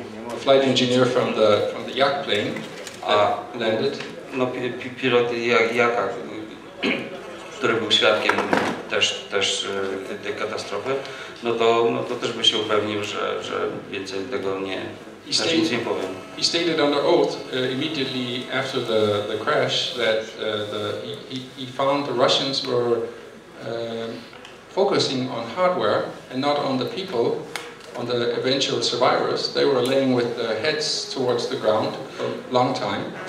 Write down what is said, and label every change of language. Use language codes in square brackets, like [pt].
[en] The flight engineer from the yacht plane landed. [pl] No pilot jaka, który był świadkiem też tej katastrofy, no to też by się upewnił, że więcej tego nic nie powiem. [en] He stated under oath immediately after the crash that he found the Russians were focusing on hardware and not on the people, on the eventual survivors. They were laying with their heads towards the ground for a long time.